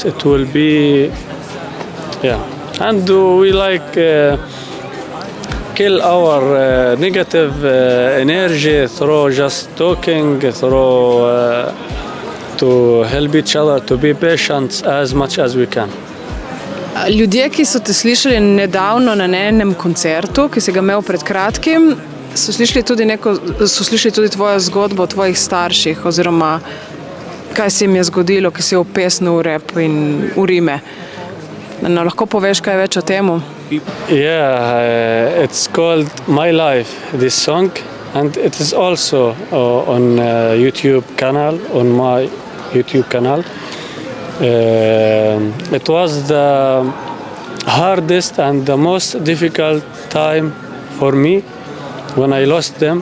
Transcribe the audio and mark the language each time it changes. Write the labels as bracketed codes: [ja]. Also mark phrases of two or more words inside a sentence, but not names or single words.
[en] It will be, yeah. And we like kill our negative energy through just talking, through to help each other, to be patient as much as we can. [sl] Ljudje, ki so te slišali nedavno na enem koncertu, ki si ga imel pred kratkim, so slišali tudi tvojo zgodbo o tvojih starših, oziroma kaj se jim je zgodilo, ki si je opesnil v rap in v rime. Lahko poveš kaj več o temu? [en] Yeah, it's called My Life, this song, and it is also on YouTube channel, on my YouTube channel. It was the hardest and the most difficult time for me when I lost them.